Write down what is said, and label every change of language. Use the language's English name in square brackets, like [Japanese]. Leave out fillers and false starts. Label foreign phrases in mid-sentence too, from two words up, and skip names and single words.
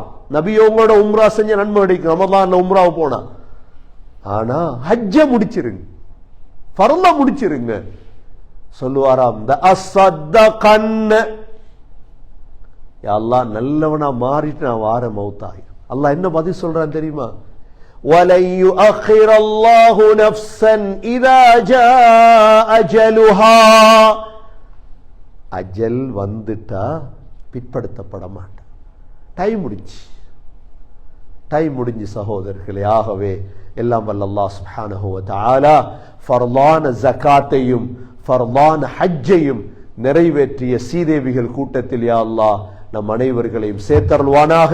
[Tamil] நபியோங்களோட உம்ரா செஞ்ச நன்மை கிடைக்கும் ரமலான்ல உம்ராவை போனா. ஆனா ஹஜ்ஜ முடிச்சிருங்க, ஃபர்ல முடிச்சிருங்க. சொல்லுவாராம், அல்லாஹ் நல்லவனா மாறிட்டு நான் வார மௌத்தாய். அல்லாஹ் என்ன பதில் சொல்றான் தெரியுமா? [Arabic] وَلَن يُؤَخِّرَ اللَّهُ نَفْسًا إِذَا جَاءَ أَجَلُهَا. [Tamil] அஜல் வந்துட்டா பிற்படுத்தப்பட மாட்டான். டைம் முடிஞ்சு சகோதரர்களே. ஆகவே எல்லாம் வல்ல அல்லாஹ் [Arabic] سبحانه وتعالى [Tamil] ஃபர்லான ஜகாத்தையும் ஃபர்லான ஹஜ்ஜையும் நிறைவேற்றிய சீதேவிகள் கூட்டத்தில் [Arabic] يا الله [Tamil] நம் அனைவர்களையும் சேர்த்தருள்வானாக.